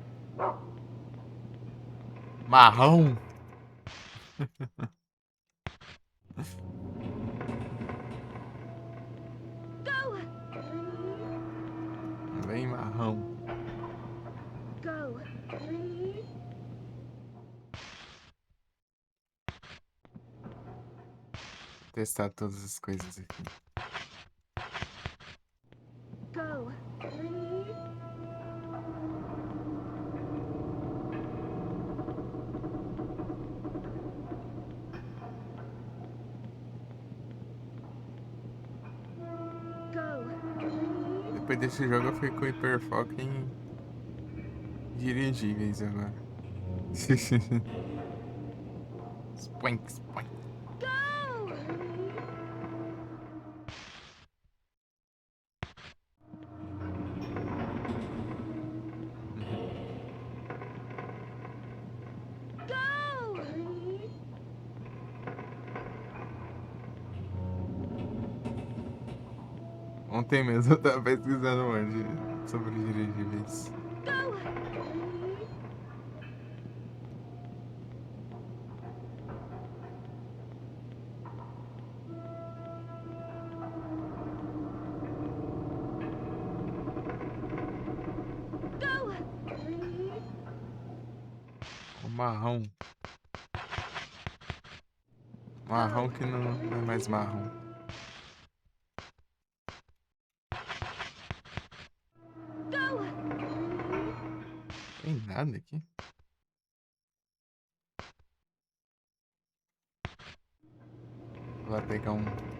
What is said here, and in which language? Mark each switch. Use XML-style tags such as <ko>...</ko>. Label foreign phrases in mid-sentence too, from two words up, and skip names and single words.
<pt>Marrão. Go! Vem marrão. Go! Vou testar todas as coisas aqui.</pt> <en>Go! Go!</en> <pt>Depois desse jogo eu fico com hiperfoco em dirigíveis agora.</pt> <en>Spank, spank. Go! Go!</en> <pt>Ontem mesmo eu tava pesquisando onde sobre dirigíveis.</pt> <en>Go! Go!</en> <pt>O marrão. Marrão que não é mais marrom. Go! Tem nada aqui. Vou lá pegar um.</pt>